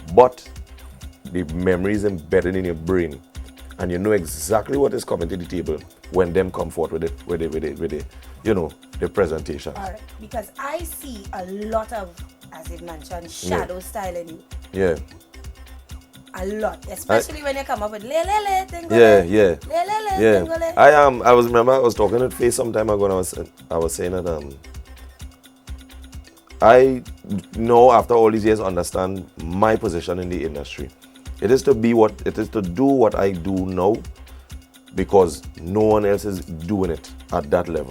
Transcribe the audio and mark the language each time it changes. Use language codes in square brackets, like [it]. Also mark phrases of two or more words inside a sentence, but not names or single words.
[en] But the memory is embedded in your brain. And you know exactly what is coming to the table when them come forth with it, you know, the presentation. All right, because I see a lot of, as you mentioned, shadow style in you. Yeah. A lot, especially when you come up with le le le tingle. Yeah. Le le le Yeah. tingle. I was talking to Faye some time ago, and I was saying that I know after all these years understand my position in the industry. It is to do what I do now, because no one else is doing it at that level.